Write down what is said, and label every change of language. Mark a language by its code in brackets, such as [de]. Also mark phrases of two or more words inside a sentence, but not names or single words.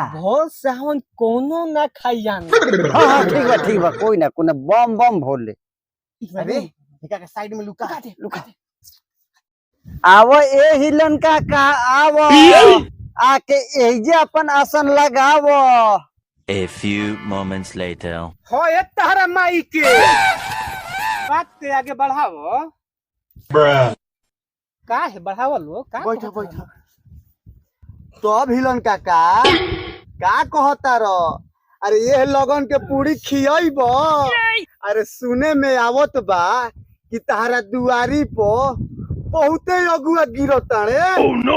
[bho] भोर सावन कोनो ना खाई जान। हाँ हाँ ठीक बा कोई ना बम बम भोले। अरे निका के साइड में लुका लुका आवो ए हिलन का आवो आके एजे अपन आसन लगावो। [en] A few moments later. [bho] हो ये तारा माई के बात के आगे बढ़ावो। का है बढ़ावो लो का बैठो बैठो तो अब हिलन काका का कहता रो। अरे ये लगन के पूरी खियाइब। अरे सुने में आवत बा कि तारा दुआरी पर बहुते अगुआ गिरता रे।